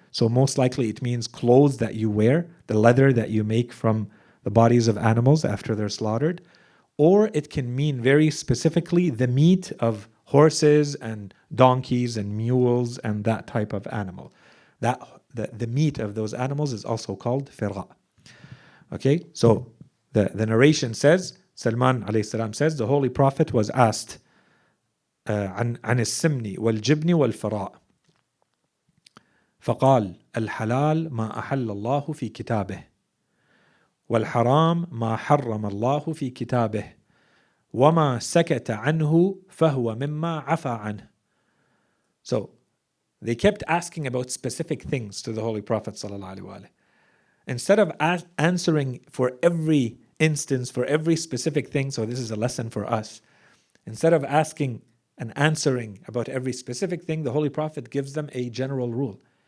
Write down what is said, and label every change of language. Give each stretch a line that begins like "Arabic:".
English: So most likely it means clothes that you wear, the leather that you make from the bodies of animals after they're slaughtered. Or it can mean very specifically the meat of horses and donkeys and mules and that type of animal. The meat of those animals is also called fira. Okay, so The narration says, Salman alayhi salam says, the Holy Prophet was asked
Arabic: عن السمن والجبن والفراء فقال الحلال ما أحل الله في كتابه والحرام ما حرم الله في كتابه وما سكت عنه فهو مما عفى عنه.
English: So they kept asking about specific things to the Holy Prophet sallallahu alaihi wasallam. Instead of answering for every instance, for every specific thing, so this is a lesson for us. Instead of asking and answering about every specific thing, the Holy Prophet gives them a general rule.